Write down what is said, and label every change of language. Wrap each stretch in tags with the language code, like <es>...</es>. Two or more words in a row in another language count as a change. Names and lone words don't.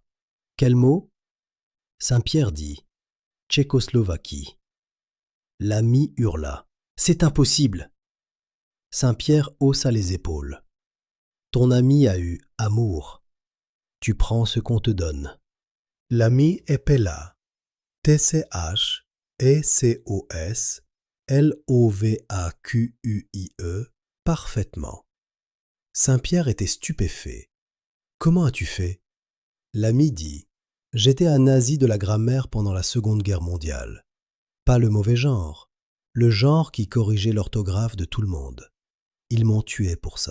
<fr>« Quel mot ?» Saint Pierre dit. « Tchécoslovaquie. » L'ami hurla. « C'est impossible !» Saint Pierre haussa les épaules. « Ton ami a eu amour. Tu prends ce qu'on te donne. » L'ami épela. T-C-H-E-C-O-S-L-O-V-A-Q-U-I-E parfaitement. Saint Pierre était stupéfait. « Comment as-tu fait ?» L'ami dit. « J'étais un nazi de la grammaire pendant la Seconde Guerre mondiale. Pas le mauvais genre, le genre qui corrigeait l'orthographe de tout le monde. Ils m'ont tué pour ça.</fr>